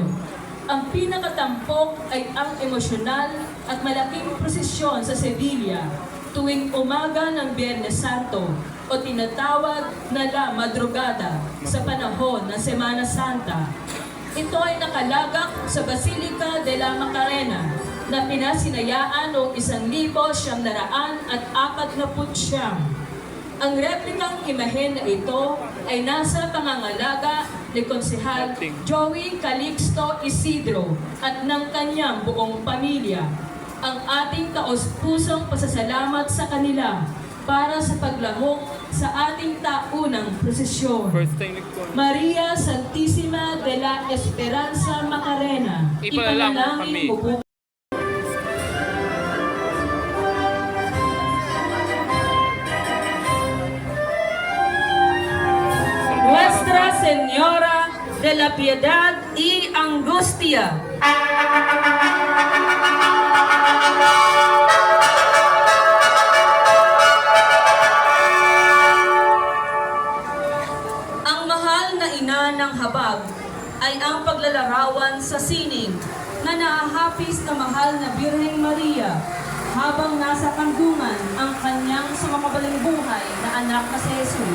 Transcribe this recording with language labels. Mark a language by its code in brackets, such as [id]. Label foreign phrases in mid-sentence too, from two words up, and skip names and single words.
[tl] Ang pinakatampok ay ang emosyonal at malaking prosesyon sa Sevilla tuwing umaga ng Biyernes Santo o tinatawag na La Madrugada sa panahon ng Semana Santa. Ito ay nakalagak sa Basilica de la Macarena na pinasinayaan noong 1949. Ang replikang imahen na ito ay nasa pangangalaga ni Konsehal Joey Calixto Isidro at ng kanyang buong pamilya. Ang ating taos-pusong pasasalamat sa kanila para sa paglamok sa ating taunang prosesyon. [en] First thing ko. [tl] Maria Santissima de la Esperanza Macarena, Ipanalangin kami. mo po. Nuestra Señora de la Piedad y Angustia. Ang mahal na ina ng habag ay ang paglalarawan sa sining na naahapis na mahal na Birheng Maria habang nasa kandungan ang kanyang sumakabaling buhay na anak na si Jesus.